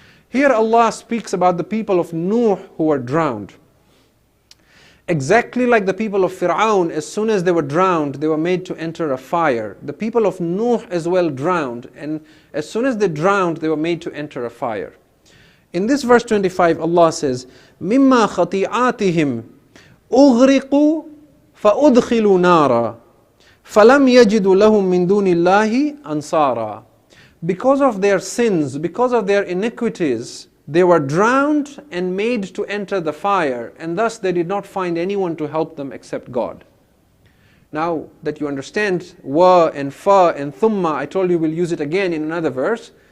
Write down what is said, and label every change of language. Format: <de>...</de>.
<en>Here Allah speaks about the people of Nuh who were drowned. Exactly like the people of Fir'aun, as soon as they were drowned, they were made to enter a fire. The people of Nuh as well drowned, and as soon as they drowned, they were made to enter a fire. In this verse 25, Allah says,</en> <ar>مِمَّا خَطِيعَاتِهِمْ أُغْرِقُوا فَأُدْخِلُوا نَارًا فَلَمْ يَجِدُوا لَهُم مِّن دُونِ اللَّهِ أَنصَارًا.</ar> <en>Because of their sins, because of their iniquities, they were drowned and made to enter the fire, and thus they did not find anyone to help them except God. Now that you understand wa and fa and thumma, I told you we'll use it again in another verse.</en>